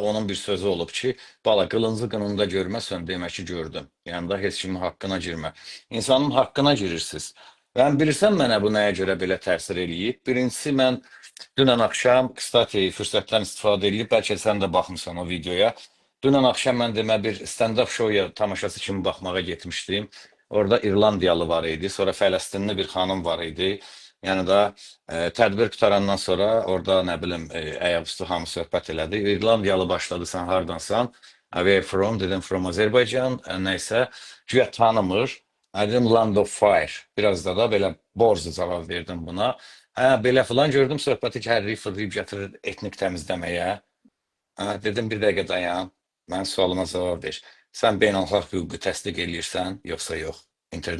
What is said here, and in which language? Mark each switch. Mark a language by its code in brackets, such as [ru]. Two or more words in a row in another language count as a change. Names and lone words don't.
[az] Onun bir sözü olub ki, bala qılıncı qınında görməsən demək ki gördüm. Yəni da heç kimin haqqına girmə. İnsanın haqqına girirsiniz. Ben bilirsən mənə bu nəyə görə belə təsir eləyib? Birincisi mən dünən axşam, kstati, fürsətdən istifadə edib, bəlkə sən də baxmısan o videoya. Dünən axşam mən demə bir [en] stand-up show- [az] ya tamaşası kimi baxmağa getmişdim. Orada İrlandiyalı var idi, sonra Fələstinli bir xanım var idi. Yəni da tədbir qutarandan sonra orada nə bilim ayaqüstü hamı söhbət elədi. İrlandiyalı başladı, sən hardansan? [en] Where from? [az] Dedim from Azərbaycan. Nəysə, güya tanımır. [en] Dedim Land of Fire. [az] Biraz da belə borcu cavab verdim buna. Hə, belə filan gördüm söhbəti ki, hərriyib fırlayıb gətirir etnik təmizləməyə. Dedim bir dəqiqə dayan. Mən sualıma cavab ver. Sən beynəlxalq hüququ təsdiq eləyirsən, yoxsa yox?